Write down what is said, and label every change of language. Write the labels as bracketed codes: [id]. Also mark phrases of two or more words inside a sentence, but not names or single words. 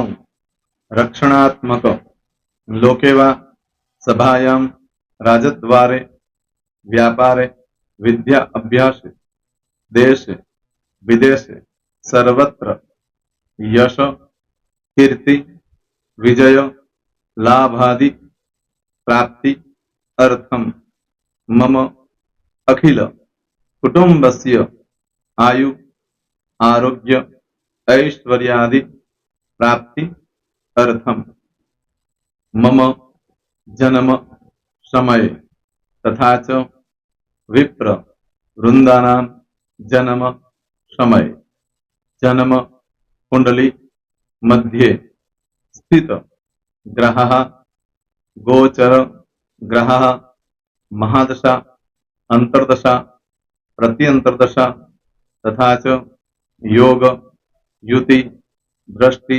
[sa] રક્ષણાત્મક લોકેવા સભાયામ રાજદ્વારે વ્યાપારે વિદ્યા અભ્યાસે દેશે વિદેશે સર્વત્ર યશ કીર્તિ વિજય લાભાદિ પ્રાપ્તિ અર્થમ મમ અખિલ કુટુંબસ્ય આયુ આરોગ્ય ઐશ્વર્યાદિ प्राप्ति अर्थम मम जन्म समय तथा च विप्र वृंदानां जन्म समय जन्म कुंडली मध्ये स्थित ग्रहः गोचर ग्रहः महादशा अंतर्दशा प्रत्यंतर्दशा तथा च योग युति दृष्टि